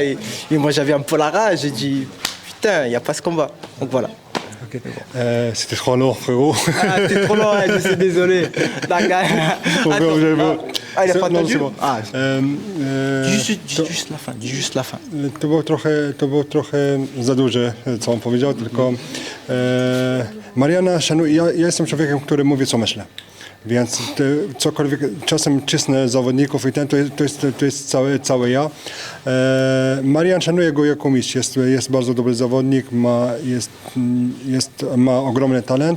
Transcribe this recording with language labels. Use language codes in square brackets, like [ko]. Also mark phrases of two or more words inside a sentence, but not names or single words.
[fr] Et moi j'avais un peu la rage, j'ai dit, putain, il n'y a pas ce combat. Donc voilà. Okay. C'était trop long, frérot. Ah, c'était trop long, je suis désolé. Ah, il a pas Non, entendu c'est bon. Ah, To- juste la fin, dis juste la fin. [pl] To było trochę za duże, co on powiedział, tylko Mariana szanuje, ja jestem człowiekiem, który mówi, co myślę. Więc cokolwiek, czasem cisnę zawodników i to jest całe ja. Marian szanuje go jako mistrz, jest bardzo dobry zawodnik, ma ogromny talent.